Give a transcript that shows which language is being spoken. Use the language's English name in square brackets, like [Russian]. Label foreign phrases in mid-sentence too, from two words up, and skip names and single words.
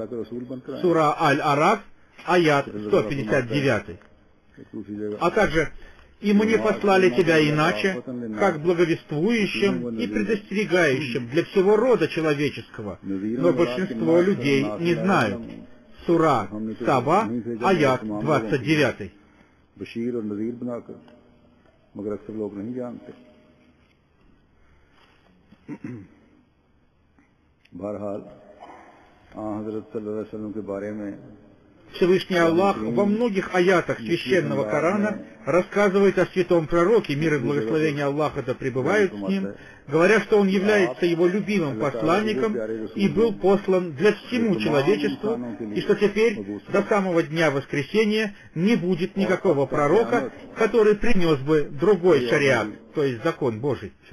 [Russian] Сура Аль-Араф, аят 159. А также «И мы не послали тебя иначе, как благовествующим и предостерегающим для всего рода человеческого, но большинство людей не знают». Сура Саба, аят 29. [Urdu] مگر اکثر لوگ نہیں جانتے. بہرحال حضرت [Arabic] صلى الله عليه وسلم [Urdu] کے بارے میں [Russian] Всевышний Аллах во многих аятах священного Корана рассказывает о святом пророке, мир и благословение Аллаха да пребывают с ним, говоря, что он является его любимым посланником и был послан для всему человечеству, и что теперь, до самого дня воскресения, не будет никакого пророка, который принес бы другой шариат, то есть закон Божий.